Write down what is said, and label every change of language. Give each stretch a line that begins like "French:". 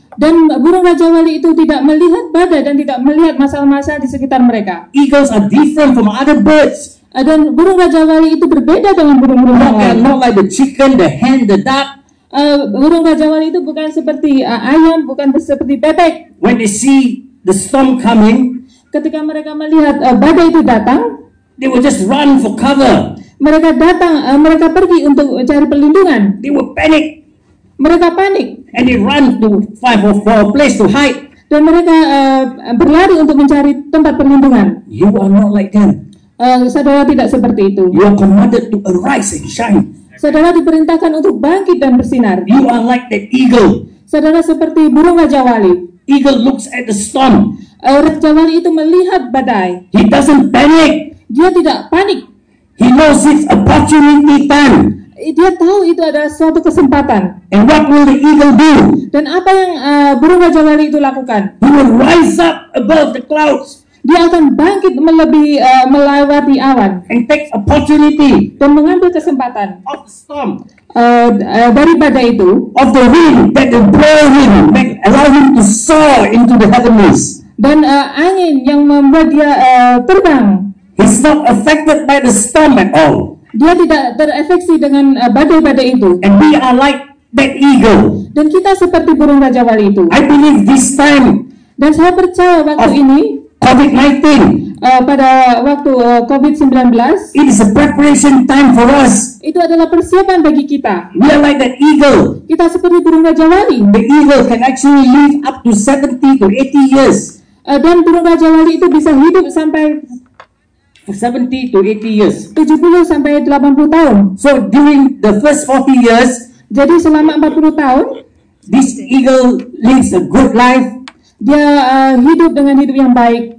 Indonesian: Dan burung Raja Wali itu tidak melihat badai dan tidak melihat masalah-masalah di sekitar mereka.
English: Eagles are different from other birds.
Indonesian: Dan burung Raja Wali itu berbeda dengan burung-burung yang
English: They are
Indonesian: lain.
English: not like the chicken, the hen, the duck.
Indonesian: Burung Raja Wali itu bukan seperti ayam, bukan seperti bebek.
English: When they see the storm coming,
Indonesian: Ketika mereka melihat badai itu datang,
English: they will just run for cover.
Indonesian: mereka pergi untuk cari perlindungan.
English: They will panic
Indonesian: Mereka panik
English: and they run to find for a place to hide.
Indonesian: dan mereka berlari untuk mencari tempat perlindungan.
English: You are not like them.
Indonesian: Saudara tidak seperti itu.
English: You are commanded to arise and shine.
Indonesian: Saudara diperintahkan untuk bangkit dan bersinar.
English: You are like that eagle.
Indonesian: Saudara seperti burung Raja Wali.
English: Eagle looks at the storm.
Indonesian: Raja Wali itu melihat badai.
English: He doesn't panic.
Indonesian: Dia tidak panik.
English: He knows it's opportunity time.
Indonesian: Dia tahu itu adalah suatu kesempatan.
English: And what will the eagle do?
Indonesian: Dan apa yang burung Raja Wali itu lakukan?
English: He will rise up above the clouds
Indonesian: Dia akan bangkit melewati awan
English: and take opportunity
Indonesian: dan mengambil kesempatan
English: of the storm,
Indonesian: dari badai itu,
English: of the wind that will blow him, allow him to soar into the heavens.
Indonesian: dan angin yang membuat dia terbang.
English: He's not affected by the storm at all.
Indonesian: Dia tidak terefeksi dengan badai-badai itu.
English: And we are like that eagle.
Indonesian: Dan kita seperti burung Raja Wali itu.
English: I believe this time,
Indonesian: Dan saya percaya waktu ini,
English: COVID-19,
Indonesian: pada waktu COVID-19,
English: it is a preparation time for us.
Indonesian: itu adalah persiapan bagi kita.
English: We are like that eagle.
Indonesian: Kita seperti burung Raja Wali.
English: The eagle can actually live up to 70 to 80 years.
Indonesian: Dan burung Raja Wali itu bisa hidup sampai
English: 70 to 80 years.
Indonesian: 70 sampai 80 tahun.
English: So during the first 40 years,
Indonesian: Jadi selama 40 tahun,
English: this eagle lives a good life.
Indonesian: dia hidup dengan hidup yang baik.